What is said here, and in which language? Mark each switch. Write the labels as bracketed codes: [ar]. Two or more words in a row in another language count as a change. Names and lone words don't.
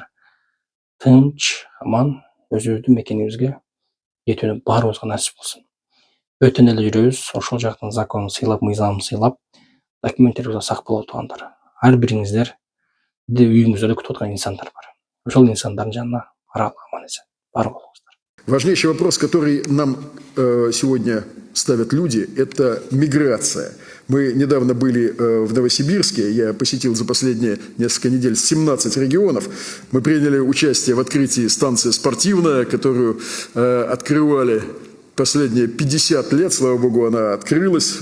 [ky] Тынч, аман, өзүбүздүн мекенибизге жетүүнү баарыбызга насип болсун. Бөтөн элде жүрөбүз, ошол жактын законун сыйлап, мыйзамын сыйлап, документтерибизге сак боло тугандар. Ар бириңиздер үйүңүздөрдө күтүп аткан инсандар бар. Ошол инсандардын жанына баралы аман эсен, бар болуңуздар. [ru] Важнейший вопрос, который нам сегодня ставят люди, это миграция. Мы недавно были в Новосибирске, я посетил за последние несколько недель 17 регионов. Мы приняли участие в открытии станции «Спортивная», которую открывали последние 50 лет, слава богу, она открылась.